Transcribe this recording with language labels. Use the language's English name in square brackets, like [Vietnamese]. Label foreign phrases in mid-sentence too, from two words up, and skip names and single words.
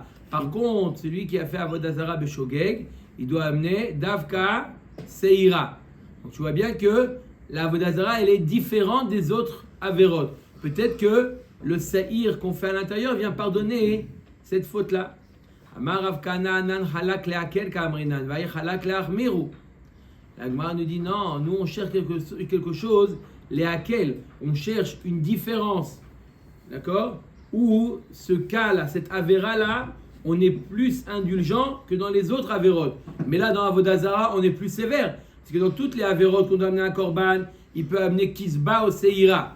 [French] Par contre, celui qui a fait [Hebrew] עבודה זרה בשוגג, [French] il doit amener [Hebrew] דווקא שעירה. [French] Donc tu vois bien que la Avodazara, elle est différente des autres Averot. Peut-être que le Seir qu'on fait à l'intérieur vient pardonner cette faute-là. [Aramaic] אמר רב כהנא נן חלק לאקל קאמרינן ואי חלק לאחמירו. [French] La Gemara nous dit non, nous on cherche quelque chose, leakel, on cherche une différence. D'accord? Où ce cas-là, cette avéra-là, on est plus indulgent que dans les autres avérotes. Mais là, dans Avodazara, on est plus sévère. Parce que dans toutes les avérotes qu'on doit amener un korban, il peut amener kisba ou seira.